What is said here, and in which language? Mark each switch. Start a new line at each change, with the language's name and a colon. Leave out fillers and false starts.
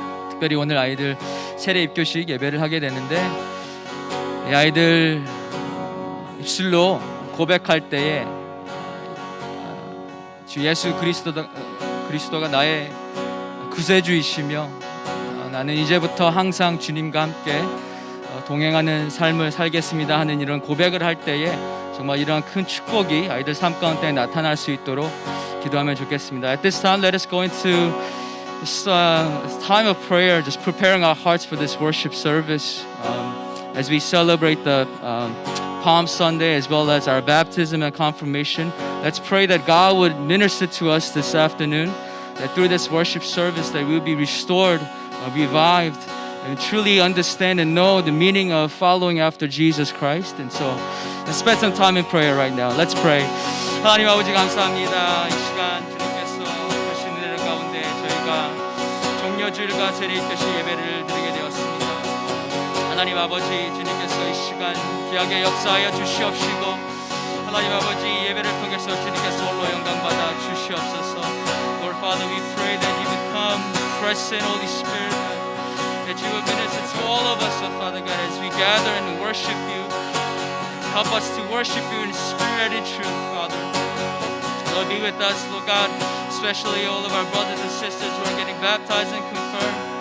Korean: 특별히 오늘 아이들 세례 입교식 예배를 하게 되는데 이 아이들 입술로 고백할 때에 주 예수 그리스도가 나의 구세주이시며 나는 이제부터 항상 주님과 함께 동행하는 삶을 살겠습니다 하는 이런 고백을 할 때에 정말 이러한 큰 축복이 아이들 삶 가운데 나타날 수 있도록 기도하면 좋겠습니다.
English: At this time, let us go into this time of prayer, just preparing our hearts for this worship service as we celebrate the Palm Sunday as well as our baptism and confirmation. Let's pray that God would minister to us this afternoon, that through this worship service that we will be restored, revived, and truly understand and know the meaning of following after Jesus Christ. And so let's spend some time in prayer right now. Let's pray.
Korean: 하나님 아버지 감사합니다. 이 시간 주님께서 하신 은혜 가운데 저희가 종려주일과 세례 입교식 예배를 드리게 되었습니다. 하나님 아버지 주님께서 이 시간 귀하게 역사하여 주시옵시고 하나님 아버지 예배를 통해서 주님께서 홀로 영광받아 주시옵소서.
English: Lord Father, we pray that you would come, present Holy Spirit, that you would minister to all of us, oh Father God, as we gather and worship you. Help us to worship you in spirit and truth, Father. Lord, be with us, Lord God, especially all of our brothers and sisters who are getting baptized and confirmed.